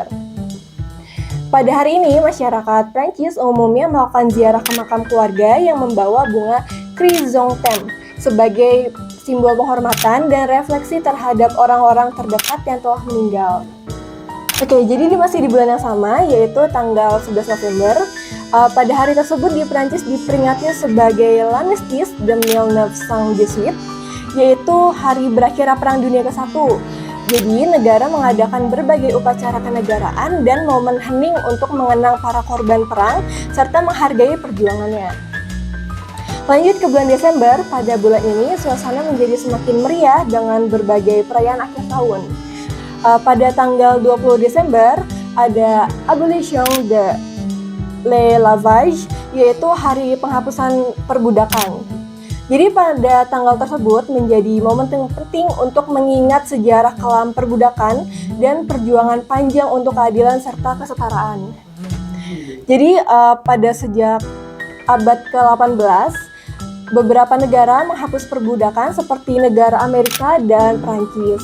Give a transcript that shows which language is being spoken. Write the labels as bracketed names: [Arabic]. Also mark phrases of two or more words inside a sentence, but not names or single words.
[Indonesian] Pada hari ini, masyarakat Prancis umumnya melakukan ziarah ke makam keluarga yang membawa bunga chrysanthemum sebagai simbol penghormatan dan refleksi terhadap orang-orang terdekat yang telah meninggal. Oke, jadi masih di bulan yang sama, yaitu tanggal 11 November. Pada hari tersebut di Prancis diperingati sebagai [French] l'Armistice de 1918, [Indonesian] yaitu hari berakhir Perang Dunia ke-1. Jadi, negara mengadakan berbagai upacara kenegaraan dan momen hening untuk mengenang para korban perang serta menghargai perjuangannya. Lanjut ke bulan Desember, pada bulan ini suasana menjadi semakin meriah dengan berbagai perayaan akhir tahun. Pada tanggal 20 Desember ada [French] Abolition de l'esclavage, [Indonesian] yaitu hari penghapusan perbudakan. Jadi pada tanggal tersebut menjadi momen penting untuk mengingat sejarah kelam perbudakan dan perjuangan panjang untuk keadilan serta kesetaraan. Jadi pada sejak abad ke-18, beberapa negara menghapus perbudakan seperti negara Amerika dan Prancis.